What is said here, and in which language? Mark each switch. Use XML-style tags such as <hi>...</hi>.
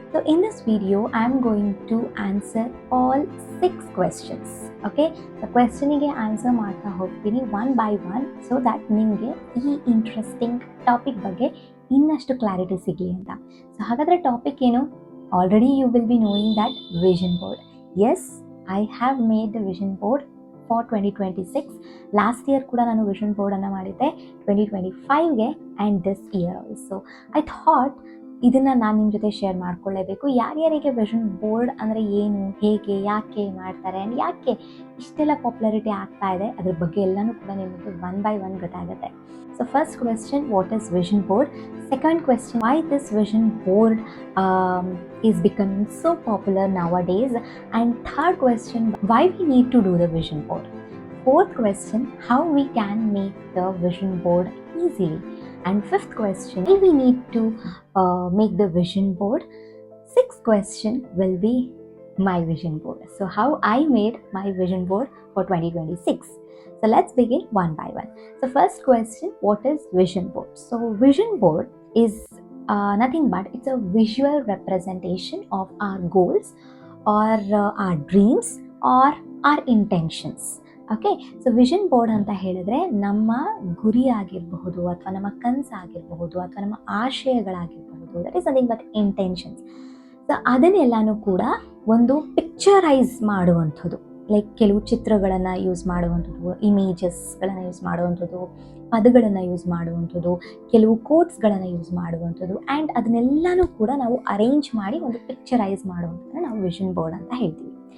<en>In this video, I am going to answer all 6 questions. Okay?</en> <kn>The question ಗೆ answer ಮಾಡ್ತಾ ಹೋಗ್ತೀನಿ</kn> <en>one by one so that</en> <kn>ನಿಮಗೆ ಈ interesting topic ಬಗ್ಗೆ ಇನ್ನಷ್ಟು ಕ್ಲಾರಿಟಿ ಸಿಗಲಿ ಅಂತ. ಸೊ ಹಾಗಾದರೆ ಟಾಪಿಕ್ ಏನು?</kn> <en>Already you will be knowing that vision board. Yes, I have made the vision board for 2026.</en> <kn>Last year ಕೂಡ ನಾನು ವಿಷನ್ ಬೋರ್ಡನ್ನು ಮಾಡಿದ್ದೆ 2025ಗೆ</kn> <en>And this year also. I thought</en> <kn>ಇದನ್ನು ನಾನು ನಿಮ್ಮ ಜೊತೆ ಶೇರ್ ಮಾಡ್ಕೊಳ್ಳೇಬೇಕು. ಯಾರ್ಯಾರಿಗೆ ವಿಷನ್ ಬೋರ್ಡ್ ಅಂದರೆ ಏನು, ಹೇಗೆ, ಯಾಕೆ ಮಾಡ್ತಾರೆ ಆ್ಯಂಡ್ ಯಾಕೆ ಇಷ್ಟೆಲ್ಲ ಪಾಪ್ಯುಲಾರಿಟಿ ಆಗ್ತಾ ಇದೆ ಅದ್ರ ಬಗ್ಗೆ ಎಲ್ಲನೂ ಕೂಡ ನಿಮಗೆ ಒನ್ ಬೈ ಒನ್ ಗೊತ್ತಾಗುತ್ತೆ.</kn> <en>So first question, what is vision board? Second question, why this vision board is becoming so popular nowadays? And third question, why we need to do the vision board? Fourth question, how we can make the vision board easily? And fifth question, if we need to make the vision board. Sixth question will be my vision board. So how I made my vision board for 2026. So let's begin one by one. So first question, what is vision board? So vision board is nothing but it's a visual representation of our goals or our dreams or our intentions.</en> <kn>Okay, so vision board ಅಂತ ಹೇಳಿದ್ರೆ ನಮ್ಮ ಗುರಿ ಆಗಿರಬಹುದು ಅಥವಾ ನಮ್ಮ ಕನಸಾಗಿರಬಹುದು ಅಥವಾ ನಮ್ಮ ಆಶಯಗಳಾಗಿರಬಹುದು,</kn> <en>That is nothing but intentions.</en> <kn>So ಅದನ್ನೆಲ್ಲನೂ ಕೂಡ ಒಂದು ಪಿಕ್ಚರೈಸ್ ಮಾಡುವಂಥದ್ದು, ಲೈಕ್ ಕೆಲವು ಚಿತ್ರಗಳನ್ನು ಯೂಸ್ ಮಾಡುವಂಥದ್ದು, ಇಮೇಜಸ್ಗಳನ್ನು ಯೂಸ್ ಮಾಡುವಂಥದ್ದು, ಪದಗಳನ್ನು ಯೂಸ್ ಮಾಡುವಂಥದ್ದು, ಕೆಲವು ಕೋಟ್ಸ್ಗಳನ್ನು ಯೂಸ್ ಮಾಡುವಂಥದ್ದು ಆ್ಯಂಡ್ ಅದನ್ನೆಲ್ಲನೂ ಕೂಡ ನಾವು ಅರೇಂಜ್ ಮಾಡಿ ಒಂದು ಪಿಕ್ಚರೈಸ್ ಮಾಡುವಂಥದ್ದನ್ನು ನಾವು ವಿಷನ್ ಬೋರ್ಡ್ ಅಂತ ಹೇಳ್ತೀವಿ.</kn>